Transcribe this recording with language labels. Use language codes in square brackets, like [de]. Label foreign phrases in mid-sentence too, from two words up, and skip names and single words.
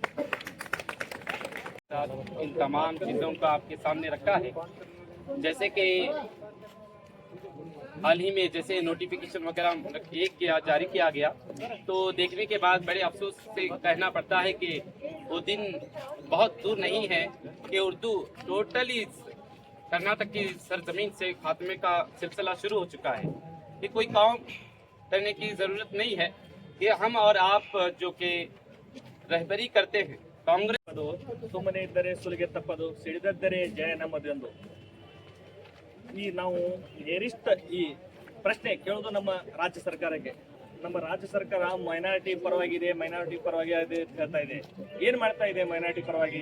[hi] इन तमाम चीज़ों का आपके सामने रखा है, जैसे कि हाल ही में जैसे नोटिफिकेशन वगैरह जारी किया गया तो देखने के बाद बड़े अफसोस से कहना पड़ता है कि वो दिन बहुत दूर नहीं है कि उर्दू टोटली कर्नाटक की सरजमीन से खात्मे का सिलसिला शुरू हो चुका है। कि कोई काम करने की ज़रूरत नहीं है कि हम और आप जो कि रहबरी करते हैं कांग्रेस [kn] ಸುಮ್ಮನೆ ಇದ್ದರೆ ಸುಲಿಗೆ ತಪ್ಪದು, ಸಿಡಿದದ್ದರೆ ಜಯ ನಮ್ಮದೆಂದು. ಈ ನಾವು ನೇರಿಷ್ಟ ಈ ಪ್ರಶ್ನೆ ಕೇಳೋದು ನಮ್ಮ ರಾಜ್ಯ ಸರ್ಕಾರಕ್ಕೆ. ನಮ್ಮ ರಾಜ್ಯ ಸರ್ಕಾರ ಮೈನಾರಿಟಿ ಪರವಾಗಿದೆ ಅಂತ ಹೇಳ್ತಾ ಇದೆ. ಏನು ಮಾಡ್ತಾ ಇದೆ ಮೈನಾರಿಟಿ ಪರವಾಗಿ?